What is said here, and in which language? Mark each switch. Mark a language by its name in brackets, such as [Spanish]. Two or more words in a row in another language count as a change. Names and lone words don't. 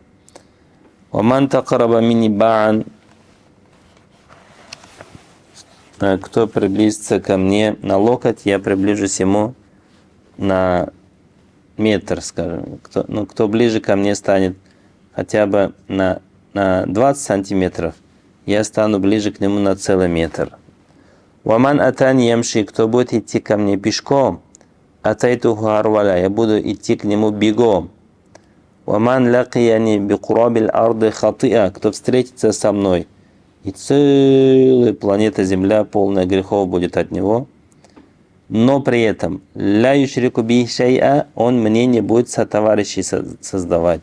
[Arabic] ومن تقرب مني باعا. [Russian] Кто приблизится ко мне на локоть, я приближусь ему на метр, скажем. Кто ближе ко мне станет хотя бы на 20 сантиметров, я стану ближе к нему на целый метр. [Arabic] ومن أتاني يمشي. [Russian] Кто будет идти ко мне пешком, [Arabic] أتيته هرولة. [Russian] Я буду идти к нему бегом. [Arabic] ومن لقيني بقراب الأرض خطيئة. [Russian] Кто встретится со мной, и целая планета Земля, полная грехов, будет от него. Но при этом [Arabic] لا يشرك بي شيئا, [Russian] он мне не будет сотоварищей создавать.